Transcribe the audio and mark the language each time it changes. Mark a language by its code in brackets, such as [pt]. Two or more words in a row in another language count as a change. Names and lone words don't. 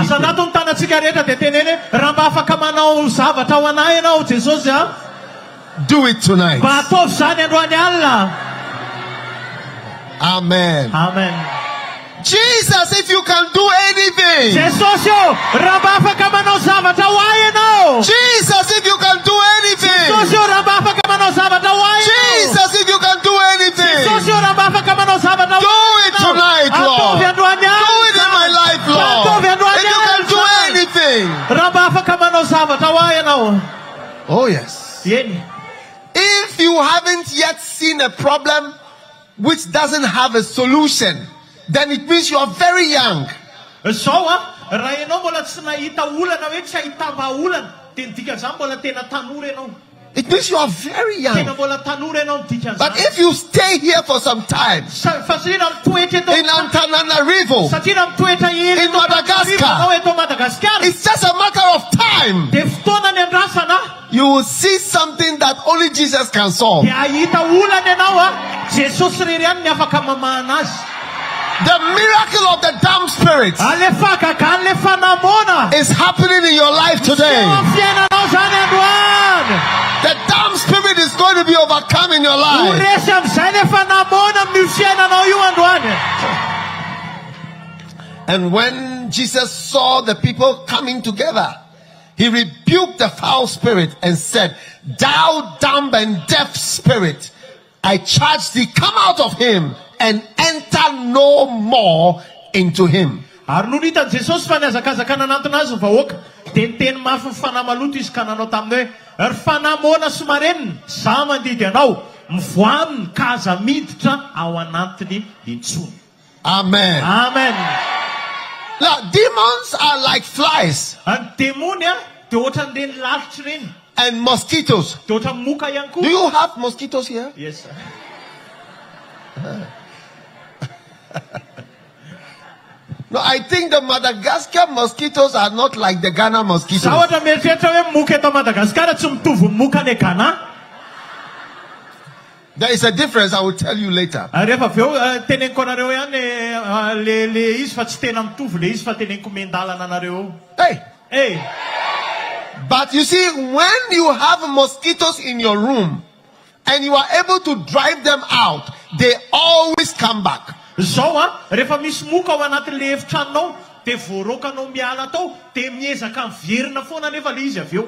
[mg] Asa anato ny tanantsika rehetra dia teneny raha mba afaka manao zavatra ho anay ianao Jesosy [en] Do it tonight. [mg] mba ataovy zany androany alina. Amen. Amen. [en] Jesus, if you can do anything. [mg] Jesosy raha mba afaka manao zavatra ho ahy ianao. [en] Jesus, if you can do anything. [mg] Jesosy raha mba afaka manao zavatra ho ahy ianao. [en] Jesus, if you can do anything. [mg] Jesosy raha mba afaka manao zavatra ho [en] Do [mg] ahy [en] it [mg] ianao. [en] tonight, Lord. [mg] Ataovy androany [en] Do [mg] alina. [en] it in my life, Lord. [mg] Ataovy androany [en] If you can do [mg] alina. [en] anything. [mg] Raha mba afaka manao zavatra ho ahy ianao. [en] Oh, yes. [mg] Eny. [en] If you haven't yet seen a problem which doesn't have a solution, then it means you are very young. [mg] Zao raha ianao mbola tsy nahita olana hoe tsy ahitava olana dia ny dikan'izany mbola tena tanora ianao. [en] It means you are very [mg] Tena [en] young. [mg] mbola tanora ianao ny [en] But [mg] dikan'izany. [en] if you stay here for some time, [mg] Satria raha mitoetra eto [en] in Antananarivo, [mg] satria raha mitoetra eny [en] In Madagascar. [mg] anao eto Madagasikara [en] it's just a matter of time. [mg] dia fotoana ny andrasana [en] You will see something that only Jesus can solve. [mg] dia ahita olana ianao Jesosy rery ihany ny afaka mamahana azy. [en] The miracle of the dumb spirit [mg] Alefaka ka le fanamona [en] is happening in your life [mg] eo [en] today. [mg] amin'ny fiainanao zany androany. [en] The dumb spirit is going to be overcome in your life. [mg] Horesy amin'izay le fanamona amin'ny fiainanao io androany. [en] And when Jesus saw the people coming together, he rebuked the foul spirit and said, Thou dumb and deaf spirit, I charge thee, come out of him and enter no more into him. [mg] Ary no nitany Jesosy fa niazakazaka nanantona azy ny vahoaka dia niteny mafy ny fanahy maloto izy ka nanao taminy hoe ry fanahy moana somarenina za mandidy anao mivoaminy kaza miditra ao anatiny intsony. Amen. Amen. [en] Now, demons are like flies [mg] Ny demony dia ohatran'ireny lalitra ireny. [en] and mosquitoes. [mg] Dia ohatran'ny moka ihany [en] Do [mg] koa. [en] you have mosquitoes here? Yes, sir. No, I think the Madagascar mosquitoes are not like the Ghana mosquitoes. [mg] Zaho ohatra mieritreritra hoe moka eto Madagasikara tsy mitovy moka any Ghana. [en] There is a difference. I will tell you later. [mg] Rehefa avy eo teneniko anareo ihany le izy fa tsy tena mitovy le izy fa teneniko mendalana anareo. [en] Hey. Hey. But you see, when you have mosquitoes in your room and you are able to drive them out, they always come back. [mg] Zao rehefa misy moka ao anatin'le efitranonao dia voarokanao miala tao dia miezaka miverina foana nefa le izy avy eo.